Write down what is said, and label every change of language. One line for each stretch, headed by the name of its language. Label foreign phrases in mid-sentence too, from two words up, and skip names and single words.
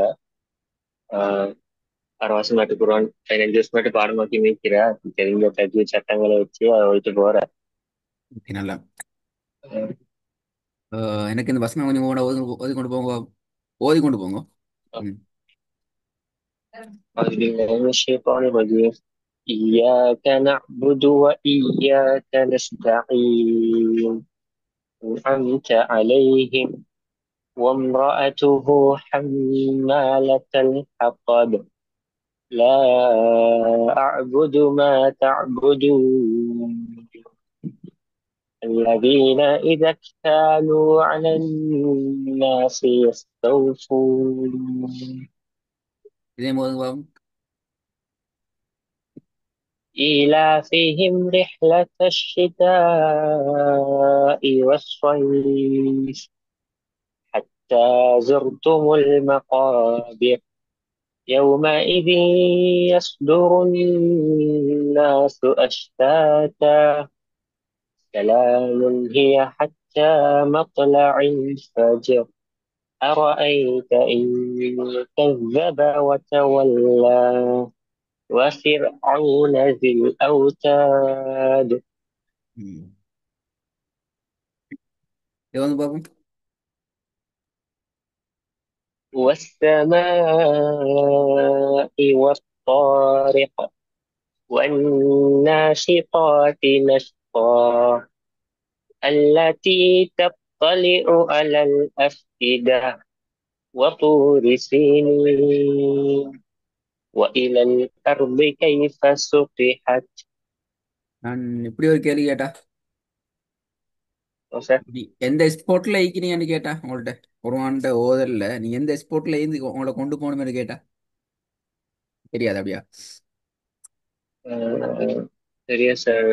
Tamil: ஆஹ் 6 மாசம் மட்டும் குரான் 15 வருஷம் மட்டும் பாடமாக்கி மீட்கிற, தெரிஞ்ச தஜீத் சட்டங்களை வச்சு அதை ஒழிச்சு போற. ஓகே, நல்லா. எனக்கு இந்த வசனம் கொஞ்சம் ஓதி ஓதி கொண்டு போங்க. ஓதி கொண்டு போங்க. ம்.
Arabic: أعوذ بالله من الشيطان الرجيم. إياك نعبد وإياك نستعين. أنعمت عليهم وامرأته حمالة الحطب. لا أعبد ما تعبدون. الذين إذا اكتالوا على الناس يستوفون.
Tamil: இதே போதுங்க பாபு.
Arabic: إيلافهم رحلة الشتاء والصيف حتى زرتم المقابر. يومئذ يصدر الناس أشتاتا. سلام هي حتى مطلع الفجر. أرأيت إن كذب وتولى. وفرعون ذي الأوتاد.
Tamil: ம். இது வந்து பாபு.
Arabic: والسماء والطارق والناشطات نشطا. التي تطلع على الأفئدة. وطور سينين. وإلى الأرض كيف سطحت.
Tamil: நான் இப்படி ஒரு கேள்வி கேட்டா, وس- எந்த ஸ்போர்ட்ல ஈக்கிறீங்கன்னு கேட்டா உங்கள்ட்ட குருவான்ட்ட ஓதல்ல நீ எந்த ஸ்போர்ட்ல இருந்து உங்களை கொண்டு போகணும்னு கேட்டா தெரியாது அப்படியா? அஹ் சரியா சார்.